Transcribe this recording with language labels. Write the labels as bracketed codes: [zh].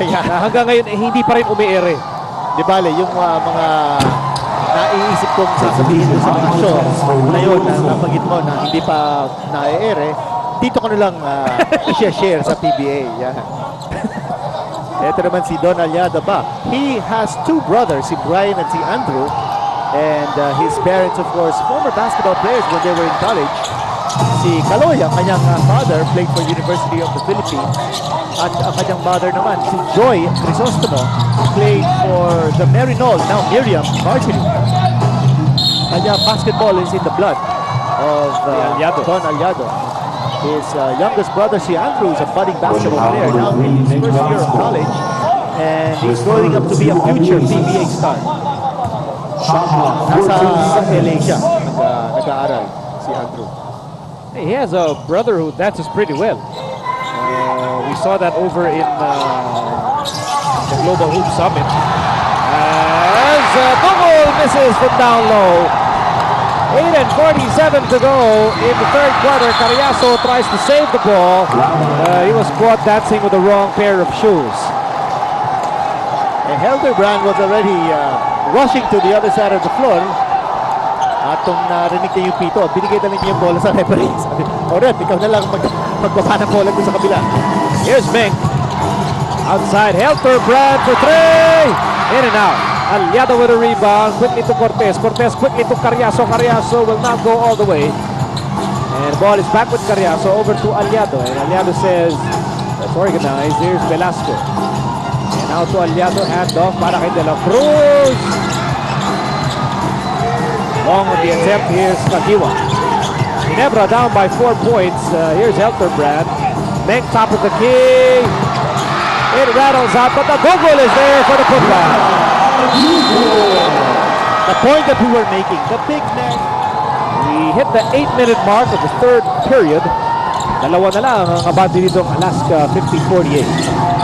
[tl] Hanggang ngayon, hindi pa rin umiere. Di bale, yung mga naiisip kong sasabihin doon sa mga show na yun, na napagit mo na hindi pa na-ere, dito ko na lang i-share sa PBA. Yan. Ito naman si Don Aliada ba. [en] He has two brothers, si Brian at si Andrew. And his parents, of course, former basketball players when they were in college. Si Kaloy, [tl] ang kanyang [en] father, played for University of the Philippines. At ang kanyang mother naman, si Joy Crisostomo, played for the Marinol, now Miriam, varsity. Kanya basketball is in the blood of Don Aliado. His youngest brother, si Andrew, is a budding basketball player, now in his first year of college. And he's growing up to be a future PBA star. [tl] Nasa LA siya, nag-aaral si Andrew. [en] He has a brother who dances pretty well. We saw that over in the Global Hoop Summit. As Google misses from down low. 8:47 to go in the third quarter. Carriazo tries to save the ball. He was caught dancing with the wrong pair of shoes. And Helderbrand was already rushing to the other side of the floor. [tl] At kung narinig niya yung pito, binigay na niya yung bola sa referee. Sabi, Oret, ikaw na lang magbaba ng bola doon sa kabila. [en] Here's Mink. Outside, Helterbrand for three. In and out. Aliado with a rebound. Quickly to Cortez. Cortez quickly to Carriazo. Carriazo will not go all the way. And the ball is back with Carriazo over to Aliado. And Aliado says, let's organize. Here's Velasco. And now to Aliado. Handoff [tl] para kay [en] De La Cruz. Long on the attempt. Here's Kagiwa. Ginebra down by 4 points. Here's Helterbrand. Mink top of the key. It rattles out, but the Google is there for the putback. The point that we were making, the big man. We hit the 8-minute mark of the third period. [tl] Dalawa na lang ang abante dito ng Alaska, 50-48.